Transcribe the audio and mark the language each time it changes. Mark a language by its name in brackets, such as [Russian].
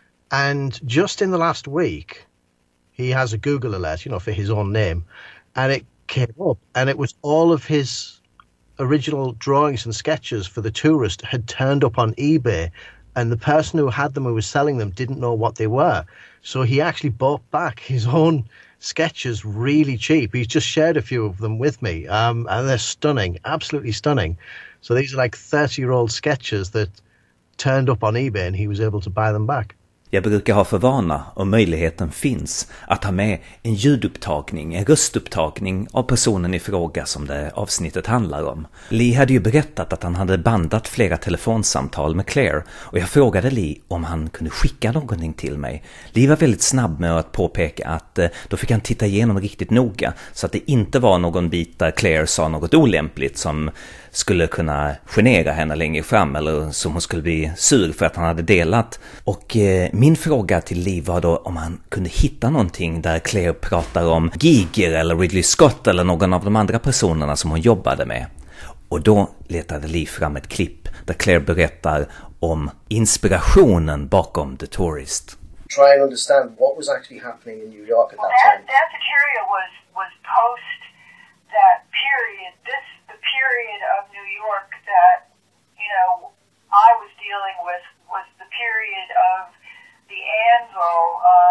[English] And just in the last week, he has a Google alert, for his own name, and it came up, and it was all of his original drawings and sketches for the tourist had turned up on eBay, and the person who had them, who was selling them, didn't know what they were. So he actually bought back his own sketches really cheap. He's just shared a few of them with me, and they're stunning, absolutely stunning. So these are like 30-year-old sketches that turned up on eBay, and he was able to buy them back. [Swedish] Jag brukar ha för vana, om möjligheten finns, att ha med en ljudupptagning, en röstupptagning av personen i fråga som det avsnittet handlar om. Lee hade ju berättat att han hade bandat flera telefonsamtal med Clair, och jag frågade Lee om han kunde skicka någonting till mig. Lee var väldigt snabb med att påpeka att då fick han titta igenom riktigt noga, så att det inte var någon bit där Clair sa något olämpligt som skulle kunna genera henne längre fram, eller som hon skulle bli sur för att han hade delat. Och min fråga till Lee var då om han kunde hitta någonting där Clair pratar om Giger eller Ridley Scott eller någon av de andra personerna som hon jobbade med. Och då letade Lee fram ett klipp där Clair berättar om inspirationen bakom The Tourist. [English] Try and understand what was actually happening in New York at that time. That material was post that period. The period of New York that I was dealing with was the period of the Anvil.